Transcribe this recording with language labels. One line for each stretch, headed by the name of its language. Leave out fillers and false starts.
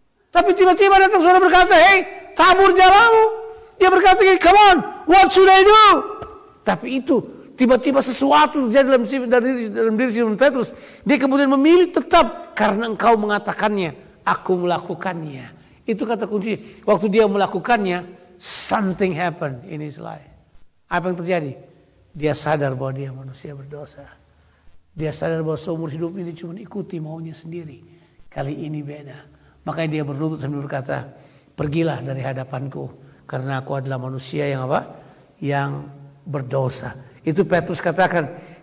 Indonesian: Tapi tiba-tiba datang saudara berkata, "Hey, tabur jalamu." Dia berkata,
English: "Come on, what should I do?"
Indonesian: Tapi itu tiba-tiba sesuatu terjadi dalam diri Simon Petrus. Dia kemudian memilih tetap karena engkau mengatakannya, aku melakukannya. Itu kata kunci. Waktu dia melakukannya,
English: something happened in his life.
Indonesian: Apa yang terjadi? Dia sadar bahwa dia manusia berdosa. Dia sadar bahwa seumur hidup ini cuma ikuti maunya sendiri. Kali ini beda. Makanya dia berlutut sambil berkata, "Pergilah dari hadapanku, karena aku adalah manusia yang apa? Yang berdosa." Itu Petrus katakan.